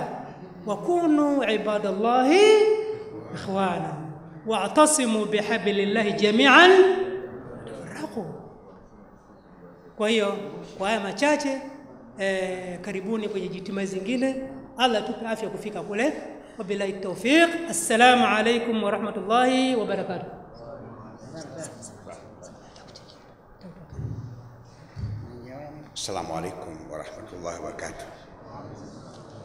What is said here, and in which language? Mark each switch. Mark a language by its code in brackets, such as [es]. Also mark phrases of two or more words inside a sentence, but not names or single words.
[ar] وكونوا عباد الله إخوانا واعتصموا بحبل الله جميعا رقو. [sw] Kwa hiyo kwa haya machache karibuni kwenye jitimai zingine. Allah tupe afya kufika kule. [ar] وبالله التوفيق. السلام عليكم ورحمة الله وبركاته. السلام عليكم ورحمة الله وبركاته.